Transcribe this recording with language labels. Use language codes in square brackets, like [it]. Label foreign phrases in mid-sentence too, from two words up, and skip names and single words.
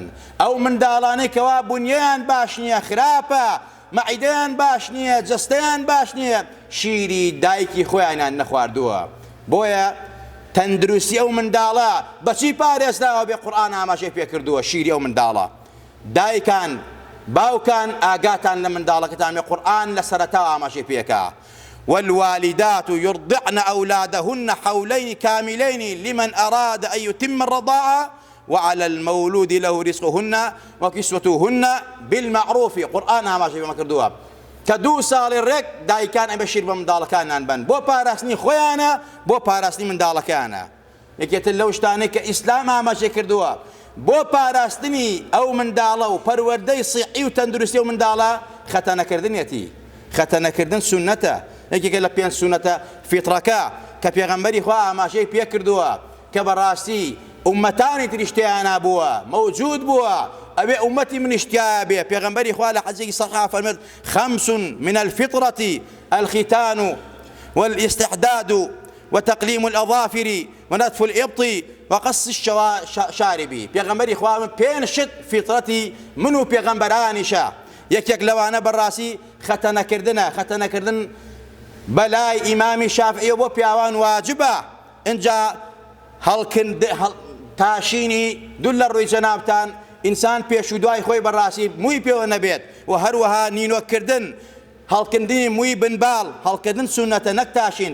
[ckb] ئەو منداڵانەی کەوا بنیەیان باش نییە خراپە مەعیدەیان باش نییە جەستەیان باش نییە شیری دایکی خۆیانیان نەخواردووە. بۆیە تەندروستی ئەو منداڵە بەچی پارێزراوە بێ قورئان ئاماژەی پێ کردووە شیری ئەو منداڵە. دایکان باوکان ئاگاتان لە منداڵەکەتان بێ قورئان لە سەرەتاوە ئاماژەی پێکا. [ar] والوالدات يرضعن أولادهن حولين كاملين لمن أراد أن يتم الرضاعة وعلى المولود له رزقهن وكسوتهن بالمعروف. [ckb] قرآن ئاماژەی پێمان کردووە کە 2 ساڵی ڕێک دایکان ئەبێ شیر بە منداڵەکانیان بن بۆ پاراستنی خۆیانە بۆ پاراستنی منداڵەکانە. یەکێتر لەو شتانەی کە ئیسلام ئاماژەی کردووە بۆ پاراستنی ئەو منداڵە و پەروەردەی سیحی و تەندروستی ئەو منداڵە خەتەنەکردنێتی. خەتەنەکردن سونەتە یەکێکە لە 5 سونەتە فیتڕەکە کە پێغەمبەری خوا ئاماژەی پێ کردووە کە بەڕاستی ئومەتانی تریش تێیان بووە موجود بووە ئەبێ ئومەتی منیش تیا بێ. پێغەمبەری خوا لە حەدیثێکی صحیح فەرمێت 5 [ar] من الفطرة الختان والاستحداد وتقليم الأظافر ونتف الإبط وقص الشارب. [ckb] پێغەمبەری خوا من 5 شت فیتڕەتی من و پێغەمبەرانیشە. یەکێک لەوانە بەڕاستی خەتەنەکردنە. خەتەنەکردن بەلای ئیمامی شافعی بۆ پیاوان واجبە. اینجا تاشینی دوو لە ڕووی جەنابتان ئینسان پێش و دوای خۆی بەڕاستی مووی پێوە نەبێت و هەروەها نینۆکردن هەڵکردنی مووی بنباڵ هەڵکردن سونەتە نەک تاشین.